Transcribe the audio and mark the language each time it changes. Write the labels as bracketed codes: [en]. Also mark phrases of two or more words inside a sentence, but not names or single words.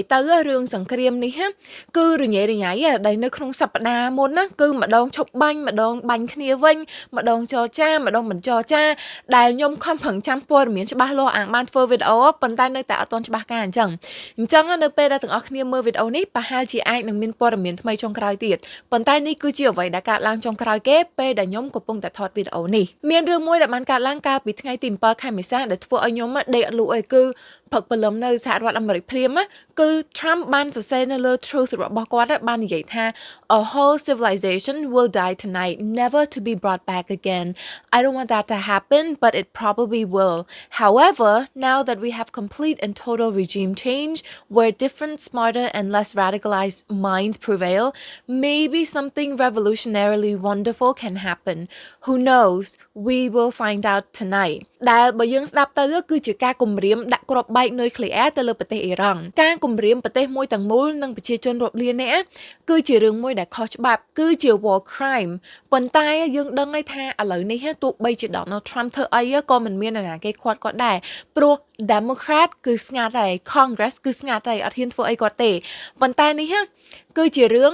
[km] ទៅរឿងសង្គ្រាមនេះគឺរញ៉េរញ៉ៃដែលនៅក្នុងសប្តាហ៍មុនណាគឺម្ដងឈប់បាញ់ម្ដងបាញ់គ្នាវិញម្ដងចរចាម្ដងមិនចរចាដែលខ្ញុំខំប្រឹងចាំព័ត៌មានច្បាស់លាស់អាងបានធ្វើវីដេអូប៉ុន្តែនៅតែអត់ទាន់ច្បាស់ការអញ្ចឹងនៅពេលដែលទាំងអស់គ្នាមើលវីដេអូនេះប្រហែលជាអាចនឹងមានព័ត៌មានថ្មីចុងក្រោយទៀតប៉ុន្តែនេះគឺជាអ្វីដែលកើតឡើងចុងក្រោយគេពេលដែលខ្ញុំកំពុងតែថតវីដេអូនេះមានរឿងមួយដែលបានកើតឡើងកាលពីថ្ងៃទី7ខែមេសាដែលធ្វើឲ្យខ្ញុំដេកអត់លក់អីគឺផឹកព្រលឹមនៅសហរដ្ឋអាមេរិកភ្លា មគឺ Trump បានសរសេរនៅលើ Truth របស់គាត់បាននិយាយថា [en] a whole civilization will die tonight never to be brought back again I don't want that to happen but it probably will however now that we have complete and total regime change where different smarter and less radicalized minds prevail maybe something revolutionarily wonderful can happen who knows we will find out tonight [km] ដែលបើយើងស្ដាប់ទៅគឺជាការគំរាមដាក់គ្រាប់បែកនុយក្លេអ៊ែរទៅលើប្រទេសអ៊ីរ៉ង់ការគំរាមប្រទេសមួយទាំងមូលនិងប្រជាជនរាប់លាននាក់គឺជារឿងមួយដែលខុសច្បាប់គឺជា [en] war crime [km] ប៉ុន្តែយើងដឹងហើយថាឥឡូវនេះទោះបីជា Donald Trump ធ្វើអីក៏មិនមានអ្នកណាគេខាត់គាត់ដែរព្រោះ Democrat គឺស្ងាត់ហើយ Congress គឺស្ងាត់ហើយអត់ហ៊ានធ្វើអីគាត់ទេប៉ុន្តែនេះគឺជារឿង